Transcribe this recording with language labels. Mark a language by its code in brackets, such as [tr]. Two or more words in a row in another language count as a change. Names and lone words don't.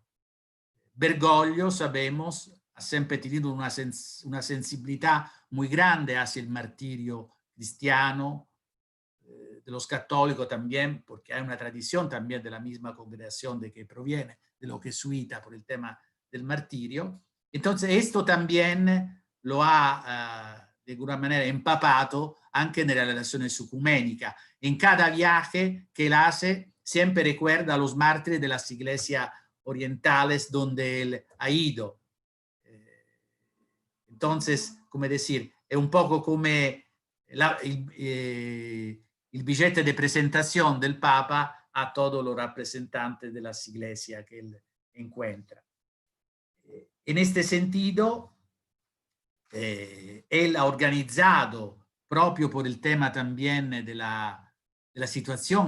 [es] Bergoglio, sabemos, ha siempre tenido una sensibilidad muy grande hacia el martirio cristiano, de los católicos también, porque hay una tradición también de la misma congregación de que proviene, de los jesuitas, por el tema del martirio. Entonces, esto también lo ha, de alguna manera, empapado [it] anche nella relazione ecuménica. [es] En cada viaje que él hace, siempre recuerda a los mártires de las iglesias orientales donde él ha ido. Entonces, come decir, [it] è un poco come il [es] billete de presentación del Papa a todos los representantes de las iglesias que él encuentra. En este sentido, él ha organizado, proprio por el tema también de la situación